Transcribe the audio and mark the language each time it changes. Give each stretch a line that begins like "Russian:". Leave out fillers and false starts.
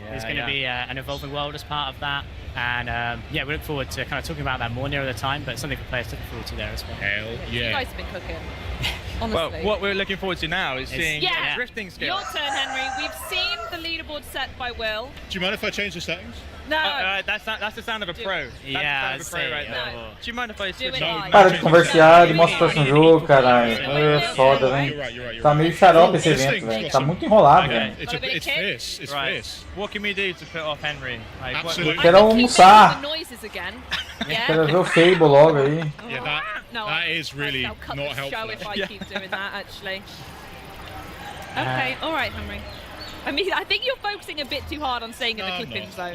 English: There's going to be an evolving world as part of that. And yeah, we look forward to kind of talking about that more nearer the time, but something for players to look forward to there as well. Hell yeah. You guys have been cooking. Honestly. Well, what we're looking forward to now is seeing drifting skills. Your turn, Henry. We've seen the leaderboard set by Will. Do you mind if I change the settings? No. That's the sound of a pro. Yeah, that's the sound of a pro right there. Do you mind if I switch on?
Portuguese: Para de conversar e mostra o próximo jogo, caralho. É foda, velho. Tá meio xarope esse evento, velho. Tá muito enrolado, velho.
English: It's this. It's this. What can we do to put off Henry? Absolutely.
Portuguese: Quero almoçar.
English: Yeah.
Portuguese: Quero ver o Fable logo aí.
English: Yeah, that is really not helpful. Show if I keep doing that, actually. Okay, all right, Henry. I mean, I think you're focusing a bit too hard on staying in the clipping zone.